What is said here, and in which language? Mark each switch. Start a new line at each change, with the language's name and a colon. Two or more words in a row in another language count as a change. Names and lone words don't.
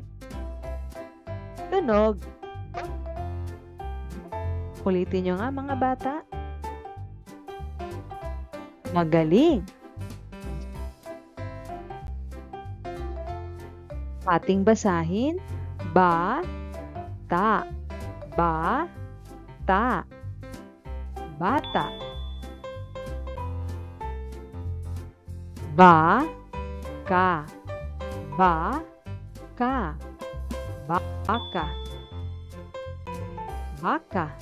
Filipino: Tunog. Ulitin nyo nga mga bata. Magaling. Ating basahin. Ba, ta, ba, ta, bata. Ba, ka, ba, ka, baka, baka.